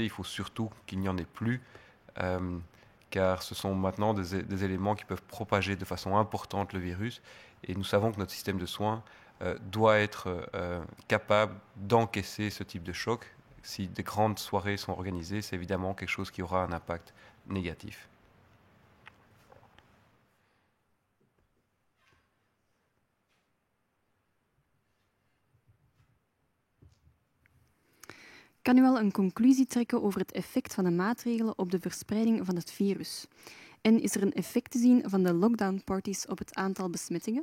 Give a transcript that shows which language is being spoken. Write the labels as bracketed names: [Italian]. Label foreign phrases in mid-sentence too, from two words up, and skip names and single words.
[French] Il faut surtout qu'il n'y en ait plus, car ce sont maintenant des éléments qui peuvent propager de façon importante le virus, et nous savons que notre système de soins doit être capable d'encaisser ce type de choc. Si des grandes soirées sont organisées, c'est évidemment quelque chose qui aura un impact négatif. [Dutch] Kan u wel een conclusie trekken over het effect van de maatregelen op de verspreiding van het virus? En is er een effect te zien van de lockdown-parties op het aantal besmettingen?